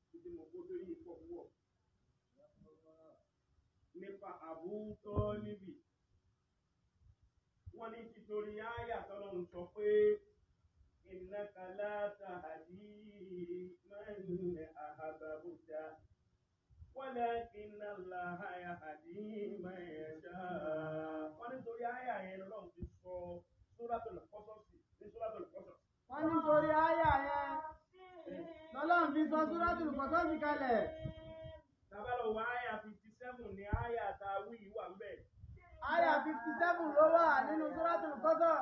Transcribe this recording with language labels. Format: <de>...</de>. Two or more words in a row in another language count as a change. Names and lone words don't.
<yo>mọ̀ kó tó yí pọ̀ púpọ̀ nípa Abu Tọ́líbì wọ́n ní títorí áyà tọ́lọ́run sọ pé</yo> <ar>إنك لا تهدي من أحببت ولكن الله يهدي من يشاء.</ar> <yo>Wọ́n nítorí áyà yẹn lọ́lọ́run ti sọ Suratul Qasas ní Suratul Qasas. Wọ́n nítorí áyà yẹn lọ́lọ́run fi sọ Suratul Qasas kalẹ̀. Tábàlọ̀ wọ áyà 57 ní áyà tá a wí wà ń bẹ̀. Áyà 57 ló wà nínú Suratul Qasas.</yo>